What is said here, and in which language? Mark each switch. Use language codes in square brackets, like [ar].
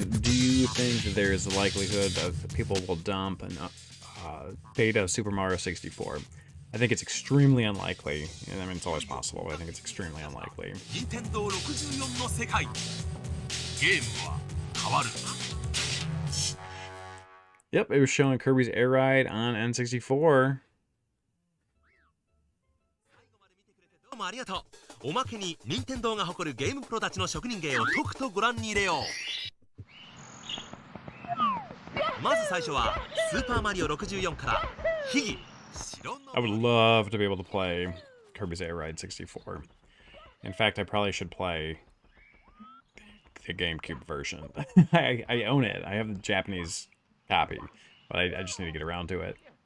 [en] Do you think that there's a likelihood of people will dump an beta of Super Mario 64? I think it's extremely unlikely. And I mean, it's always possible, but I think it's extremely unlikely. [ja] 任天堂64の世界ゲームは変わる [en] Yep, it was showing Kirby's Air Ride on N64. [ja] どうもありがとうおまけに任天堂が誇るゲームプロたちの職人芸をとくとご覧に入れようまず最初はスーパーマリオ64から秘技 [en] I would love to be able to play Kirby's Air Ride 64. In fact, I probably should play the GameCube version. I own it. I have the Japanese copy, but I just need to get around to it.